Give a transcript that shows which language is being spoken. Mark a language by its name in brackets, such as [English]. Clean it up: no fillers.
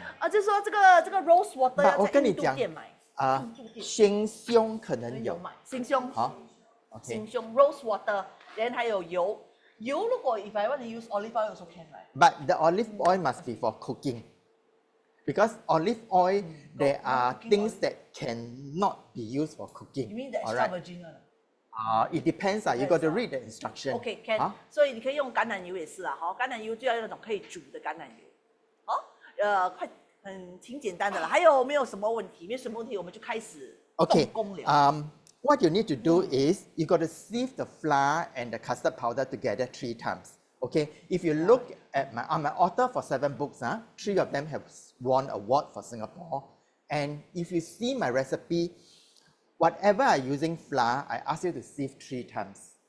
[Chinese] 就是说这个 Rose Water 要在印度店买。鲜胸可能有。鲜胸。好。鲜胸 Rose Water， 然后还有油。油如果 [English] if I want to use olive oil also can right? But the olive oil must be for cooking. Because olive oil, there are things that cannot be used for cooking. You mean the extra virgin one? It depends. You got to read the instruction. Okay, can. [Chinese] 所以你可以用橄榄油也是啊，橄榄油就要用那种可以煮的橄榄油。挺简单的了。还有没有什么问题？没有什么问题，我们就开始动工了。 [English] What you need to do is you got to sieve the flour and the custard powder together 3 times. Okay, if you look at I'm an author for 7 books, 3 of them have won award for Singapore. And if you see my recipe, whatever I'm using flour, I ask you to sieve 3 times.